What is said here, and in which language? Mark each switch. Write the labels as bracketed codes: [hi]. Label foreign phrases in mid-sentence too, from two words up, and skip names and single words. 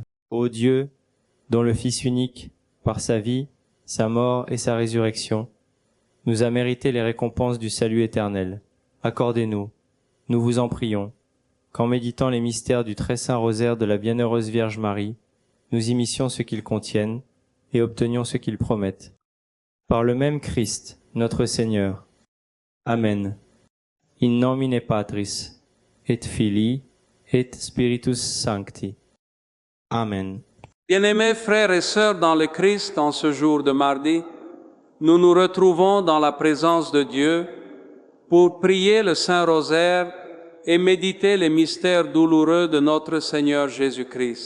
[fr] Ô Dieu, dont le Fils unique, par sa vie, sa mort et sa résurrection, nous a mérité les récompenses du salut éternel, accordez-nous, nous vous en prions, qu'en méditant les mystères du très saint rosaire de la bienheureuse Vierge Marie, nous imissions ce qu'ils contiennent et obtenions ce qu'ils promettent. Par le même Christ, notre Seigneur. Amen. [la] In nomine Patris, et Filii, et Spiritus Sancti. [fr] Amen. Bien-aimés frères et sœurs dans le Christ, en ce jour de mardi, nous nous retrouvons dans la présence de Dieu pour prier le Saint Rosaire et méditer les mystères douloureux de notre Seigneur Jésus-Christ.